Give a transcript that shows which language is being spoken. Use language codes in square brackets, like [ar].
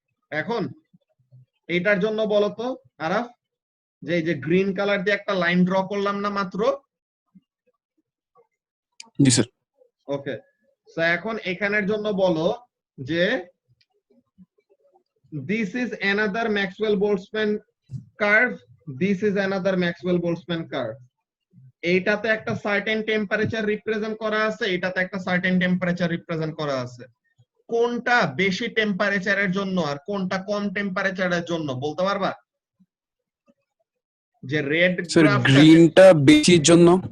[bn] এখন এটার জন্য বলতো আরাফ, যে এই যে গ্রিন কালার দিয়ে একটা লাইন ড্র করলাম না মাত্র। জি স্যার। [en] okay, [bn] সো এখন এখানের জন্য বলো যে [en] this is another Maxwell-Boltzmann curve, this is another Maxwell-Boltzmann curve। [bn] এইটাতে একটা সার্টেন টেম্পারেচার রিপ্রেজেন্ট করা আছে, এটাতে একটা সার্টেন টেম্পারেচার রিপ্রেজেন্ট করা আছে। কোনটা বেশি টেম্পারেচারের জন্য আর কোনটা কম টেম্পারেচারের জন্য বলতে পারবা? যে রেড স্যার গ্রাফটা, গ্রিনটা বেশির জন্য,